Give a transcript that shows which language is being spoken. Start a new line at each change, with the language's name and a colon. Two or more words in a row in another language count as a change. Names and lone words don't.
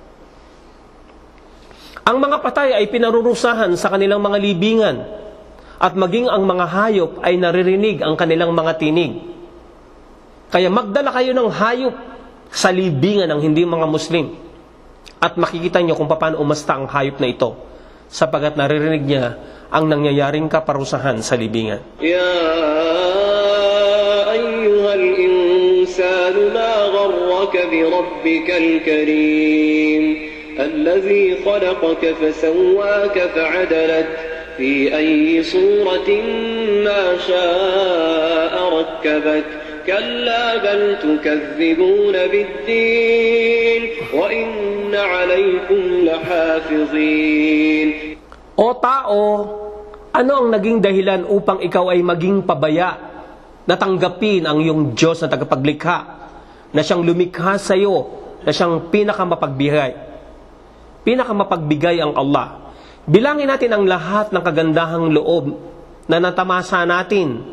Filipino: Ang mga patay ay pinarurusahan sa kanilang mga libingan, at maging ang mga hayop ay naririnig ang kanilang mga tinig. Kaya magdala kayo ng hayop sa libingan ng hindi mga Muslim, at makikita nyo kung paano umasta ang hayop na ito, sapagat naririnig niya ang nangyayaring kaparusahan sa libingan.
Arabic: يا أيها الإنسان ما غرك بربك الكريم الذي خلقك فسواك فعدلك في أي صورة ما شاء ركبك. كلا بل تكذبون بالدين وإن عليكم لحافظين.
Filipino: O tao, ano ang naging dahilan upang ikaw ay maging pabaya na tanggapin ang iyong Diyos na tagapaglikha, na siyang lumikha sa iyo, na siyang pinakamapagbigay ang Allah. Bilangin natin ang lahat ng kagandahang loob na natamasa natin.